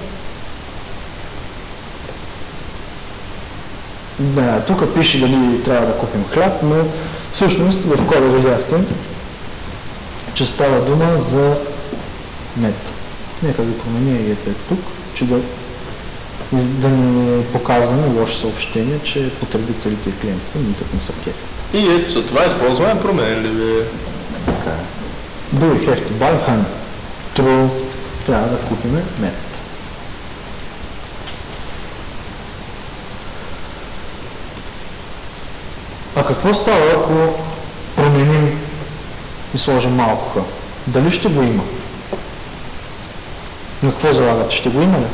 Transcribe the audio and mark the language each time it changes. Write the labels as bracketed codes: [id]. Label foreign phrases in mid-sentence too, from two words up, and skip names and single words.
[bg] Да, тук пише дали трябва да купим хляб, но всъщност в кода видяхте, че става дума за мед. Нека да променя и ето тук, че да не показваме лошо съобщение, че потребителите и клиентите никак не са кефи. И ето за това използваме променливи. Така е. [en] Do we have to buy honey? True. [bg] Трябва да купим мед. А какво става, ако променим и сложим малко х? Дали ще го има? На какво залагате? Ще го има ли?